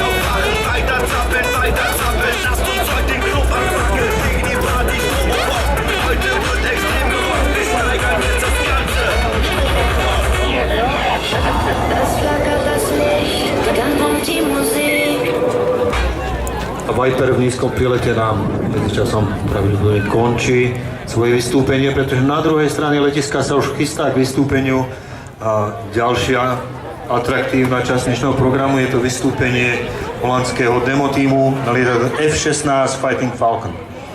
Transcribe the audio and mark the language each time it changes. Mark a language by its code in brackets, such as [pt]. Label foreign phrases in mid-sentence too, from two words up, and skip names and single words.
[de] aufwachen, weiter zappeln, lasst uns heute den Club anpacken, die Party rocken, heute wird extrem gerockt, wir steigern jetzt das Ganze. Es flackert das Licht, dann kommt die Musik. [sk] Viper v nízkom prilete nám medzičasom pravdepodobne končí svoje vystúpenie, pretože na druhej strane letiska sa už chystá k vystúpeniu a ďalšia atraktívna časť dnešného programu je to vystúpenie holandského demo týmu na lietadle F-16 Fighting Falcon.